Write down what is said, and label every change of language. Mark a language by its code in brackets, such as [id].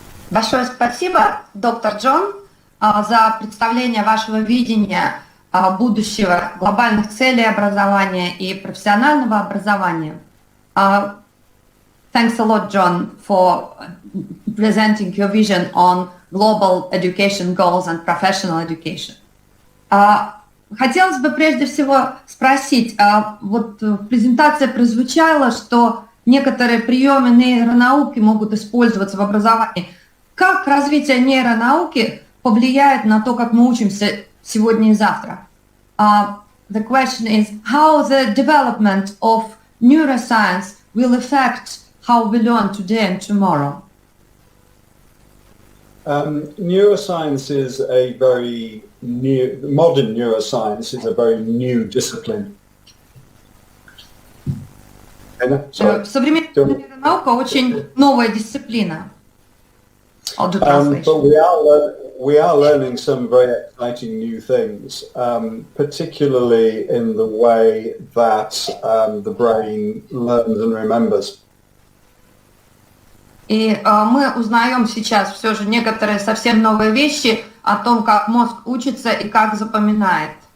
[ru] Большое спасибо, доктор Джон, за представление вашего видения будущего глобальных целей образования и профессионального образования. [en] Thanks a lot, John, for presenting your vision on global education goals and professional education. [ru] Хотелось бы прежде всего спросить, вот в презентации прозвучало, что некоторые приемы нейронауки могут использоваться в образовании. Как развитие нейронауки повлияет на то, как мы учимся сегодня и завтра? [en] The question is how the development of neuroscience will affect how we learn today and tomorrow. Neuroscience is a very new, modern neuroscience is a very new discipline. [ru] Современная нейронаука очень новая дисциплина. [en] I'll do But translation. we are learning some very exciting new things, particularly in the way that the brain learns and remembers. [ru] И мы узнаем сейчас все же некоторые совсем новые вещи о том, как мозг учится и как запоминает.